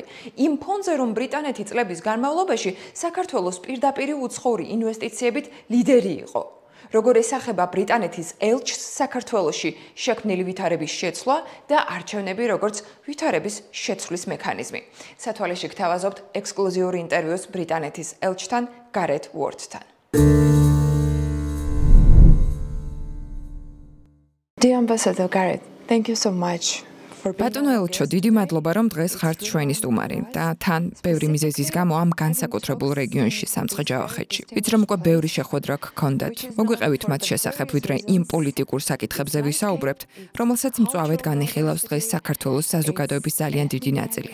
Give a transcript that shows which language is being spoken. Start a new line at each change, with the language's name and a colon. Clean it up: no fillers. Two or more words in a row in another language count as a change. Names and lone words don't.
Georgian: იმ ფონზე, რომ ბრიტანეთი წლების განმავლობაში საქართველოს პირდაპირი უცხოური ინვესტიციებით ლიდერი იყო. როგორ ესახება ბრიტანეთის ელჩს საქართველოში შექმნილი ვითარების შეცვლა და არჩევნები, როგორც ვითარების შეცვლის მექანიზმი. სათვალეში გთავაზობთ ექსკლუზიური ინტერვიუს ბრიტანეთის ელჩთან გარეთ უორდთან.
English: Dear Ambassador Gareth, thank you so much.
Georgian: ბატონო ელჩო, დიდი მადლობა, რომ დღეს ხართ ჩვენი სტუმარი და თან ბევრი მიზეზის გამო ამ განსაკუთრებულ რეგიონში სამცხე-ჯავახეთში. ვიცი რომ უკვე ბევრი შეხვედრა გქონდათ. მოგვიყევით მათ შესახებ, ვიდრე იმ პოლიტიკურ საკითხებზე ვისაუბრებთ, რომელსაც მწვავედ განიხილავს დღეს საქართველოს საზოგადოების ძალიან დიდი ნაწილი.